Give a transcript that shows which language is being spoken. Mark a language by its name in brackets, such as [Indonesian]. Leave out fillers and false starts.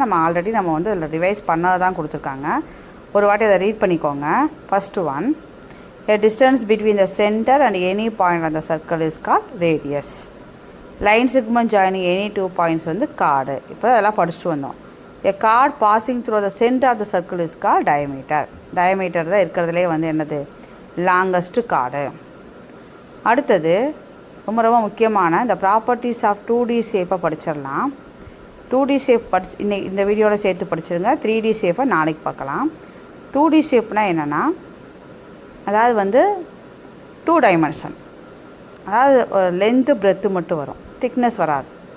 [Tamil] நம்ம ஆல்ரெடி நம்ம வந்து அதில் ரிவைஸ் பண்ணதை தான் கொடுத்துருக்காங்க. ஒரு வாட்டி அதை ரீட் பண்ணிக்கோங்க. [English] First one, a distance between the center and any point on the circle is called radius. line segment joining any 2 points வந்து chord. [Tamil] இப்போ அதெல்லாம் படிச்சுட்டு வந்தோம். [English] a chord passing through the center of the circle is called diameter. [Tamil] diameter தான் இருக்கிறதுலே வந்து என்னது, longest chord. அடுத்தது ரொம்ப ரொம்ப முக்கியமான இந்த ப்ராப்பர்ட்டிஸ் ஆஃப் 2D ஷேப்பை படிச்சிடலாம். 2D ஷேப் இன்னைக்கு இந்த வீடியோவில் சேர்த்து படிச்சிருங்க. 3D ஷேப்பை நாளைக்கு பார்க்கலாம். 2D ஷேப்னால் என்னென்னா, அதாவது வந்து 2 டைமென்ஷன், அதாவது லென்த்து பிரெத்து மட்டும் வரும், திக்னஸ் வராது.